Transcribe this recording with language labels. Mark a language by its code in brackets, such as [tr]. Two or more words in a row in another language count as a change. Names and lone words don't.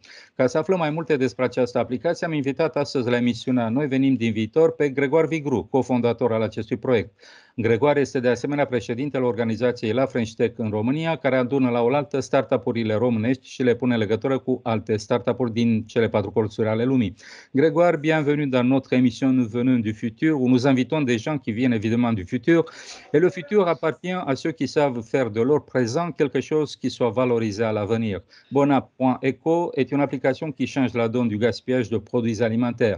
[ro] Ca să aflăm mai multe despre această aplicație, am invitat astăzi la emisiunea Noi venim din viitor pe Grégoire Vigru, cofondator al acestui proiect. Grégoire este de asemenea președintele organizației La French Tech în România, care adună la oaltă startup-urile românești și le pune în legătură cu alte startup-uri din cele 4 colțuri ale lumii. [fr] Grégoire, bienvenue dans notre émission Nous venons du futur, où nous invitons des gens qui viennent évidemment du futur. Et le futur appartient à ceux qui savent faire de leur présent quelque chose qui soit valorisé à l'avenir. Bonapp.eco est une application qui change la donne du gaspillage de produits alimentaires.